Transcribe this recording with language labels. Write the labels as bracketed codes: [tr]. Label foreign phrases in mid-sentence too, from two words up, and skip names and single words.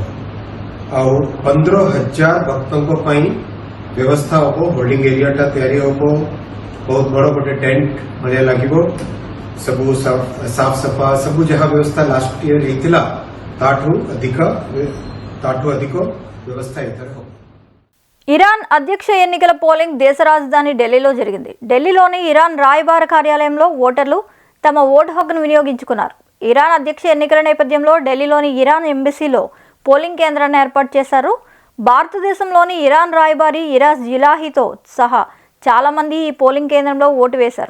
[or] ଆଉ 15,000 ଭକ୍ତଙ୍କ ପାଇଁ ବ୍ୟବସ୍ଥା ହେବ। [en] holding area [or] ତିଆରି ହେବ, ବହୁତ ବଡ଼ ଗୋଟେ ଟେଣ୍ଟ ଭଳିଆ ଲାଗିବ, ସବୁ ସାଫ ସଫା ସବୁ ଯାହା ବ୍ୟବସ୍ଥା [en] last year [or] ହେଇଥିଲା ତାଠୁ ଅଧିକ ବ୍ୟବସ୍ଥା ଏଥିରେ ହେବ। [te] ఇరాన్ అధ్యక్ష ఎన్నికల పోలింగ్ దేశ రాజధాని ఢిల్లీలో జరిగింది. ఢిల్లీలోని ఇరాన్ రాయబార కార్యాలయంలో ఓటర్లు తమ ఓటు హక్కును వినియోగించుకున్నారు. ఇరాన్ అధ్యక్ష ఎన్నికల నేపథ్యంలో ఢిల్లీలోని ఇరాన్ ఎంబసీలో పోలింగ్ కేంద్రాన్ని ఏర్పాటు చేశారు. భారతదేశంలోని ఇరాన్ రాయబారి ఇరాజ్ ఇలాహీతో సహా చాలామంది ఈ పోలింగ్ కేంద్రంలో ఓటు వేశారు.